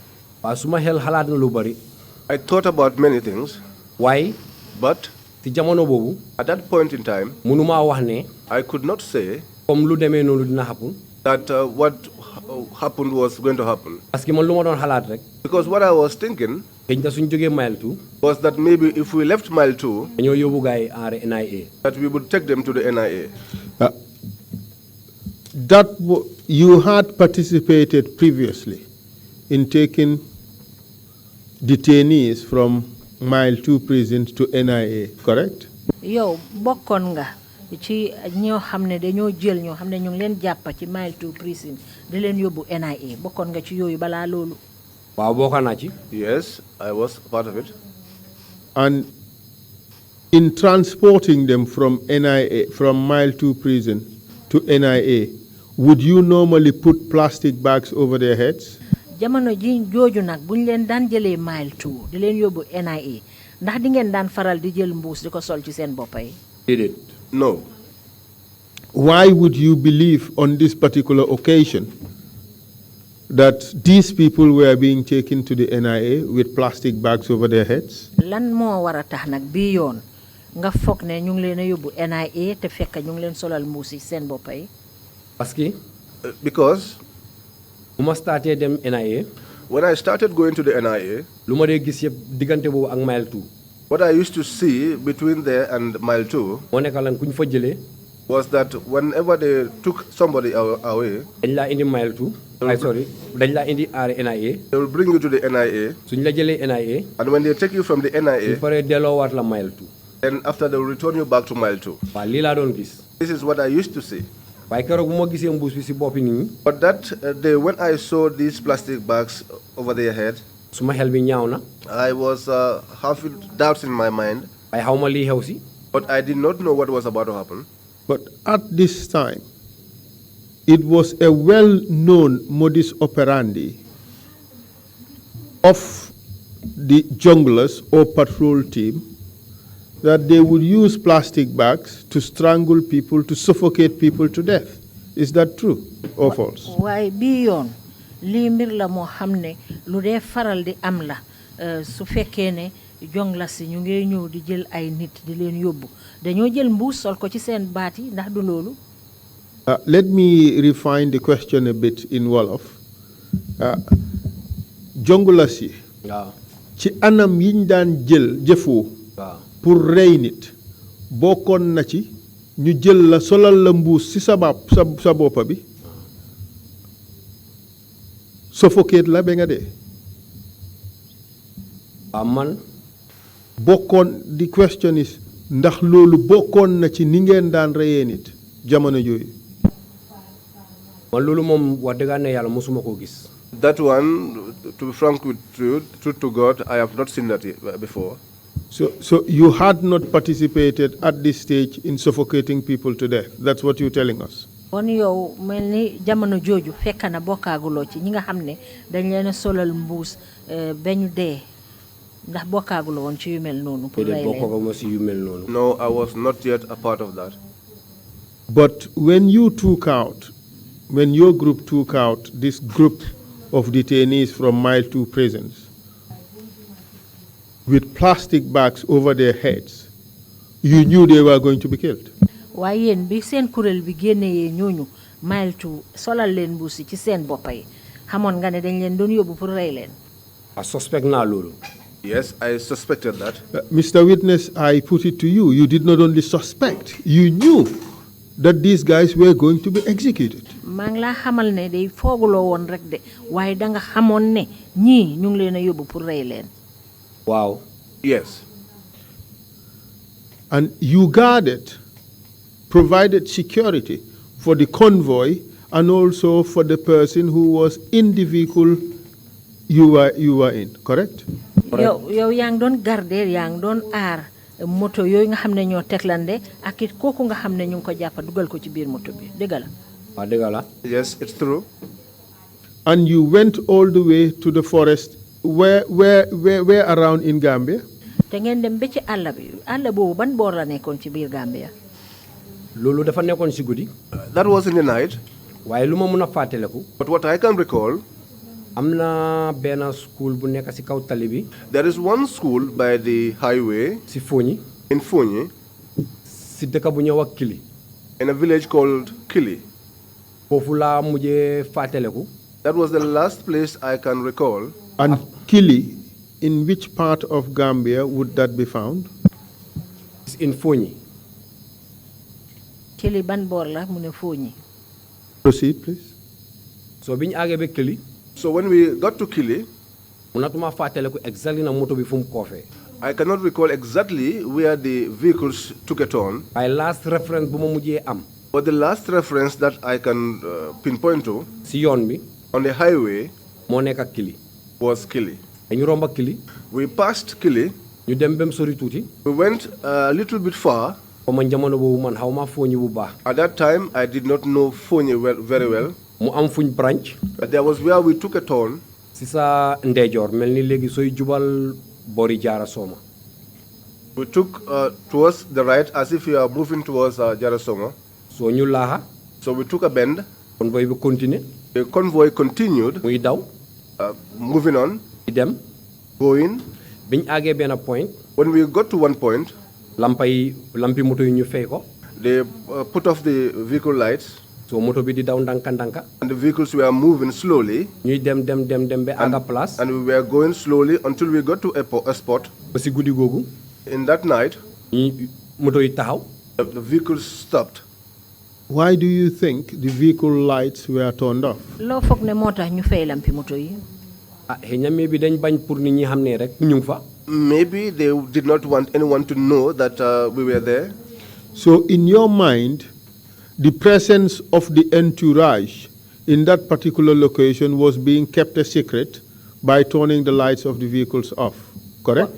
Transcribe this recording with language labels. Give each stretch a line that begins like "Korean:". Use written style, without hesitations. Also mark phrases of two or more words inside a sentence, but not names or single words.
Wolof: waaw suma xel xalaat na lu bari.
English: I thought about many things.
Wolof: waaye.
English: But
Wolof: ci jamono boobu.
English: at that point in time,
Wolof: mënumaa wax ne.
English: I could not say
Wolof: comme lu demee noonu dina happen.
English: that what happened was going to happen.
French: parce que
Wolof: man lu ma doon xalaat rek.
English: Because what I was thinking
Wolof: xëy na suñ jógee mile 2.
English: was that maybe if we left mile 2,
Wolof: dañoo yóbbu gars yi en NIA.
English: that we would take them to the NIA. You had participated previously in taking detainees from mile 2 prison to NIA, correct?
Wolof: Yow bokkon nga ci ñoo xamne dañoo jël ñoo xamne ñu ngi leen japp ci mile 2 prison di leen yóbbu NIA bokkon nga ci yooyu bala loolu. waaw bokk naa ci.
English: Yes, I was part of it. And in transporting them from NIA, from mile 2 prison to NIA, would you normally put plastic bags over their heads?
Wolof: Jamono ji jooju nag buñ leen daan jëlee mile 2 di leen yóbbu NIA ndax di ngeen daan faral di jël mbuus di ko sol ci seen bopp yi. déedéet.
English: No. Why would you believe on this particular occasion that these people were being taken to the NIA with plastic bags over their heads?
Wolof: Lan moo war a tax nag bii yoon nga foog ne ñu ngi leen a yóbbu NIA te fekk ñu ngi leen solal mbuus yi seen bopp yi.
French: parce que.
English: Because
Wolof: bu ma starté dem NIA.
English: when I started going to the NIA,
Wolof: lu ma dee gis yëpp diggante boobu ak mile 2.
English: what I used to see between there and mile 2
Wolof: moo nekk lan ku ñu fa jëlee.
English: was that whenever they took somebody away,
Wolof: dañ laa indi mile 2. dañ laa indi NIA.
English: they will bring you to the NIA.
Wolof: suñ la jëlee NIA.
English: And when they take you from the NIA,
Wolof: su paree delloowaat la mile 2.
English: then after they will return you back to mile 2.
Wolof: waaw lii laa doon gis.
English: This is what I used to see.
Wolof: waaye keroog bu ma gisee mbuus bi si boppi nit ñi.
English: But that day, when I saw these plastic bags over their head,
Wolof: suma xel bi ñaaw na.
English: I was having doubts in my mind.
Wolof: waaye xaw ma lii xew si.
English: But I did not know what was about to happen. But at this time, it was a well-known modus operandi of the junglers or patrol team that they would use plastic bags to strangle people, to suffocate people to death. Is that true or false?
Wolof: Waaye bii yoon lii mbir la moo xam ne lu dee faral di am la su fekkee ne jongla si ñu ngi ñëw di jël ay nit di leen yóbbu dañoo jël mbuus sol ko ci seen baat yi ndax du loolu.
English: Let me refine the question a bit in Wolof.
Wolof: Jongla si waaw ci anam yiñ daan jël jëfoo pour rey nit bokkoon na ci ñu jël la solal la mbuus ci sa boppa bi suffocate la ba nga dee. man. bokkoon
English: the question is
Wolof: ndax loolu bokkoon na ci ni ngeen daan reyee nit jamono jooyu. man loolu moom wax dëgg ne yàlla mosuma koo gis.
English: That one, to be frank with you, truth to God, I have not seen that before. So you had not participated at this stage in suffocating people to death. That's what you're telling us.
Wolof: Kon yow mel ni jamono jooju fekk na bokkaaguloo ci ñi nga xam ne dañ leen a solal mbuus ba ñu dee ndax bokkaaguloo woon ci yu mel noonu. pour rey leen.
English: No, I was not yet a part of that. But when your group took out this group of detainees from mile 2 prisons with plastic bags over their heads, you knew they were going to be killed.
Wolof: waaye yéen bi seen kuréel bi génnee ñooñu mile 2 solal leen mbuusi ci seen boppa yi xamoon nga ne dañ leen doon yóbbu pour rey leen.
English: I suspect
Wolof: naa loolu.
English: Yes, I suspected that. Mr. Witness, I put it to you. You did not only suspect, you knew that these guys were going to be executed.
Wolof: maa ngi laa xamal ne day fooguloo woon rek de waaye danga xamoon ne ñii ñu ngi leen a yóbbu pour rey leen.
English: Wow. Yes. And you provided security for the convoy and also for the person who was in the vehicle you were in, correct?
Wolof: yow yaa ngi doon garder yaa ngi doon aar moto yooyu nga xam ne ñoo teglande ak it kooku nga xam ne ñu ngi ko jàppa dugal ko ci biir moto bi dëgg la. waaw dëgg la.
English: Yes, it's true. And you went all the way to the forest where around in Gambia?
Wolof: te ngeen dem ba ci àll bi àll boobu ban boor la nekkoon ci biir Gambia. loolu dafa nekkoon si guddi.
English: That was in the night.
Wolof: waaye lu ma mun a fàttaliku.
English: But what I can recall,
Wolof: am na benn school bu nekk si kaw tali bi.
English: there is one school by the highway.
Wolof: si Fonyi.
English: In Fonyi.
Wolof: si dëkk bu ñëw ak Kili.
English: In a village called Kili.
Wolof: foofu laa mujjee fàttaliku.
English: That was the last place I can recall. And Kili, in which part of Gambia would that be found? It's in Fonyi.
Wolof: Kili ban bor la mu ne Fonyi.
English: Proceed, please.
Wolof: So biñ agé be Kili,
English: So when we got to Kili,
Wolof: munatuma fatale ko exactly na moto bi fum ko fe.
English: I cannot recall exactly where the vehicles took a turn. My last reference
Wolof: bu ma mujjé am
English: But the last reference that I can pinpoint to
Wolof: si yoon bi
English: on the highway
Wolof: mo nek ak Kili.
English: was Kili.
Wolof: Dañu romba Kili,
English: We passed Kili.
Wolof: ñu dem bem sori tuti.
English: We went a little bit far.
Wolof: Ko man jamono bobu man xawma Fonyi bu baax.
English: At that time, I did not know Fonyi very well.
Wolof: Mu am fuñ branch
English: But there was where we took a turn.
Wolof: si sa ndeyjoor melni legi soy jubal bori jaara soma.
English: We took towards the right as if we are moving towards Jarasonga.
Wolof: So ñu laaxa
English: So we took a bend.
Wolof: convoy bi continuer
English: The convoy continued,
Wolof: muy daw
English: moving on,
Wolof: di dem
English: going.
Wolof: biñ agé ben point
English: When we got to one point,
Wolof: lampi moto yi ñu fay ko.
English: they put off the vehicle lights,
Wolof: So moto bi di daw ndanka ndanka
English: and the vehicles were moving slowly.
Wolof: ñuy dem be aga place
English: And we were going slowly until we got to a spot.
Wolof: ba si guddi googu
English: In that night,
Wolof: ñi moto yi taxaw.
English: the vehicles stopped. Why do you think the vehicle lights were turned off?
Wolof: Lo foog ne moo tax ñu fay lampi moto yi. Xëy na bi dañ bañ pour nit ñi xam ne rek ñu ngi fa.
English: Maybe they did not want anyone to know that we were there. So, in your mind, the presence of the entourage in that particular location was being kept a secret by turning the lights of the vehicles off, correct?